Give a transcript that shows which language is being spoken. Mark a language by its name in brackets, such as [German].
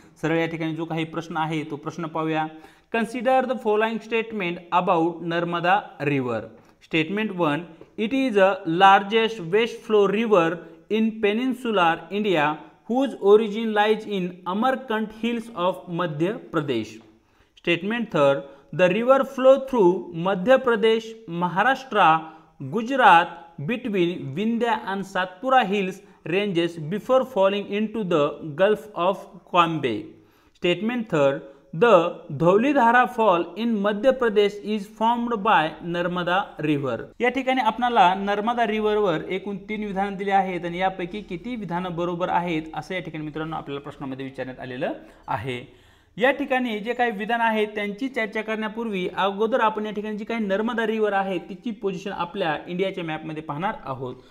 [Marathi] सरळ या ठिकाणी जो काही प्रश्न आहे तो प्रश्न पाहूया। [English] Consider the following statement about Narmada river. Statement 1, it is a largest west flow river in peninsular India whose origin lies in Amarkant hills of Madhya Pradesh. Statement 3, the river flow through Madhya Pradesh, Maharashtra, Gujarat between Vindhya and Satpura hills ranges before falling into the Gulf of Cambay. Statement 3, the Dhaulidhara fall in Madhya Pradesh is formed by Narmada River. [Marathi] या ठिकाणी आपल्याला नर्मदा रिव्हरवर एकूण 3 विधान दिले आहेत आणि यापैकी किती विधानं बरोबर आहेत असं या ठिकाणी मित्रांनो आपल्याला प्रश्नामध्ये विचारण्यात आलेलं आहे। या ठिकाणी जे काही विधान आहेत त्यांची चर्चा करण्यापूर्वी अगोदर आपण या ठिकाणी जी काही नर्मदा रिव्हर आहे तिची पोझिशन आपल्या इंडियाच्या मॅपमध्ये पाहणार आहोत।